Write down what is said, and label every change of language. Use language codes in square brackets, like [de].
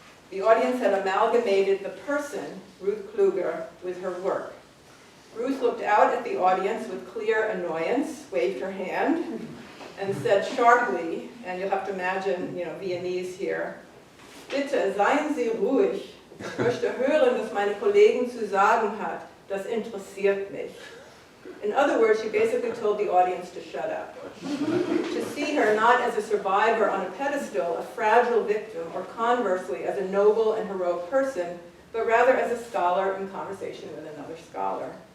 [en] The audience had amalgamated the person, Ruth Kluge, with her work. Ruth looked out at the audience with clear annoyance, waved her hand, and said sharply, and you'll have to imagine, Viennese here, [de] "Bitte, seien Sie ruhig. Ich möchte hören, was meine Kollegin zu sagen hat. Das interessiert mich." [en] In other words, she basically told the audience to shut up. To see her not as a survivor on a pedestal, a fragile victim, or conversely as a noble and heroic person, but rather as a scholar in conversation with another scholar.